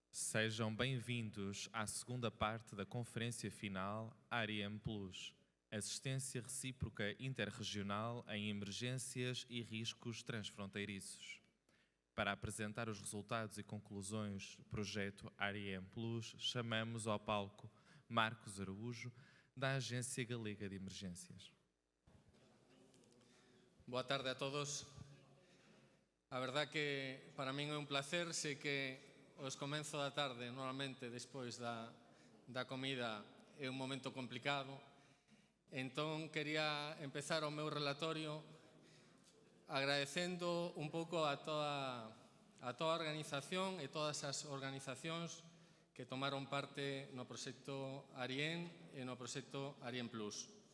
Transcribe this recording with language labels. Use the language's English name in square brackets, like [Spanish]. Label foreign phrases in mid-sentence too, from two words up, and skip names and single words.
[Portuguese] Sejam bem-vindos à segunda parte da conferência final ARIEM Plus, Assistência Recíproca Interregional em Emergências e Riscos Transfronteiriços. Para apresentar os resultados e conclusões do projeto ARIEM Plus, chamamos ao palco Marcos Araújo, da Agência Galega de Emergências. [Galician] Boa tarde a todos. A verdad que para min é un placer, sei que os comenzos da tarde, normalmente despois da comida, é un momento complicado. Entón, quería empezar o meu relatorio agradecendo un pouco a toda a organización e todas as organizacións que tomaron parte no proxecto ARIEM e no proxecto ARIEM Plus.